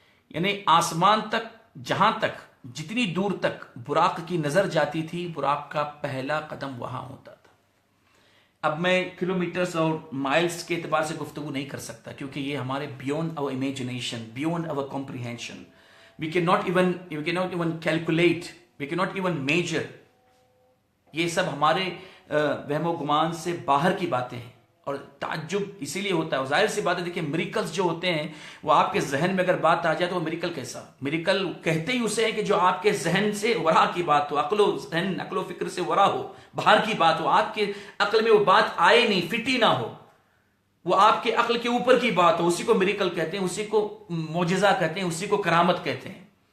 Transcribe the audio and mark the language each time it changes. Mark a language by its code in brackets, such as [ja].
[ur] یعنی آسمان تک، جہاں تک، جتنی دور تک براق کی نظر جاتی تھی، براق کا پہلا قدم وہاں ہوتا تھا. اب میں کلومیٹرز اور مائلز کے اعتبار سے گفتگو نہیں کر سکتا، کیونکہ یہ ہمارے [en] Beyond our imagination, beyond our comprehension. We cannot even calculate, we cannot even measure. [ur] یہ سب ہمارے وہم و گمان سے باہر کی باتیں ہیں، اور تعجب اسی لیے ہوتا ہے. ظاہر سی بات ہے، دیکھیں میریکلز جو ہوتے ہیں وہ آپ کے ذہن میں اگر بات آ جائے تو وہ میریکل کیسا؟ میریکل کہتے ہی اسے ہے کہ جو آپ کے ذہن سے ورا کی بات ہو، عقل و فکر سے ورا ہو، باہر کی بات ہو، آپ کے عقل میں وہ بات آئے نہیں، فٹی نہ ہو، وہ آپ کے عقل کے اوپر کی بات ہو، اسی کو میریکل کہتے ہیں، اسی کو معجزہ کہتے ہیں، اسی کو کرامت کہتے ہیں.